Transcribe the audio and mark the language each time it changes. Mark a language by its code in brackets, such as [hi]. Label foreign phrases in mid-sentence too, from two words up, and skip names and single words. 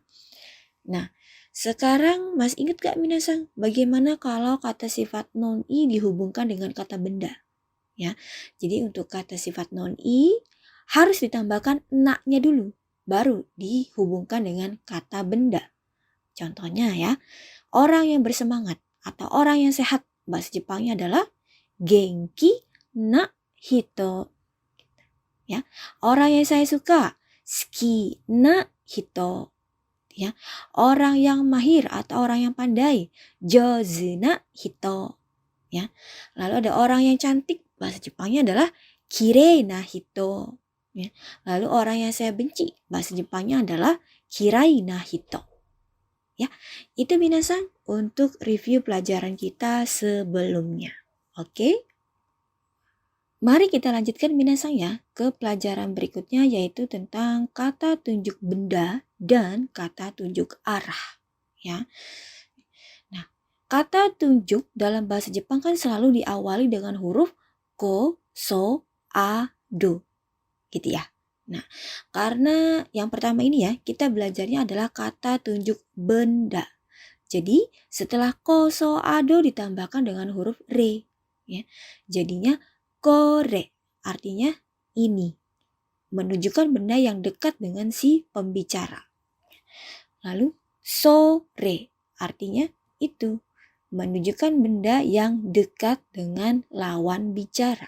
[id] Nah, sekarang Mas ingat gak minasan bagaimana kalau kata sifat non-i dihubungkan dengan kata benda? Ya, jadi untuk kata sifat non-i harus ditambahkan naknya dulu, baru dihubungkan dengan kata benda. Contohnya ya, orang yang bersemangat atau orang yang sehat bahasa Jepangnya adalah [ja] 元気な人. [id] Ya, orang yang saya suka, [ja] 好きな人. [id] Ya, orang yang mahir atau orang yang pandai, [ja] 上手な人. [id] Ya, lalu ada orang yang cantik, bahasa Jepangnya adalah [ja] きれいな人. [id] Ya, lalu orang yang saya benci, bahasa Jepangnya adalah [ja] 嫌いな人. [id] Ya, itu minasan untuk review pelajaran kita sebelumnya. Oke? Mari kita lanjutkan minasan ya ke pelajaran berikutnya, yaitu tentang kata tunjuk benda dan kata tunjuk arah. Ya. Nah, kata tunjuk dalam bahasa Jepang kan selalu diawali dengan huruf [ja] こ、そ、あ、ど. [id] Gitu ya. Nah, karena yang pertama ini ya, kita belajarnya adalah kata tunjuk benda. Jadi, setelah [ja] こ、そ、あ、ど [id] ditambahkan dengan huruf re. Ya. Jadinya kore, artinya ini. Menunjukkan benda yang dekat dengan si pembicara. Lalu sore, artinya itu. Menunjukkan benda yang dekat dengan lawan bicara.